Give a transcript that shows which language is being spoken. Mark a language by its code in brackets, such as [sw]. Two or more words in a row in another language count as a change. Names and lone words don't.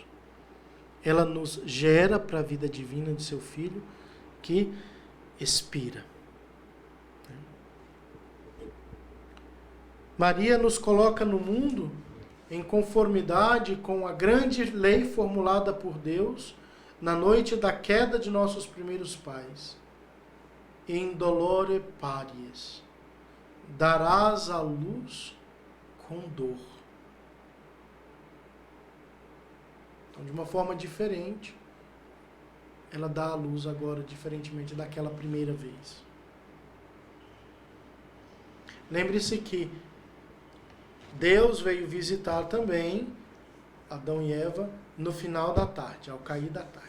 [pt] Ela nos gera para a vida divina de seu Filho, que expira. Maria nos coloca no mundo em conformidade com a grande lei formulada por Deus na noite da queda de nossos primeiros pais. [la] In dolore paries, [pt] darás à luz com dor. Então, de uma forma diferente, ela dá à luz agora, diferentemente daquela primeira vez. Lembre-se que Deus veio visitar também Adão e Eva no final da tarde, ao cair da tarde.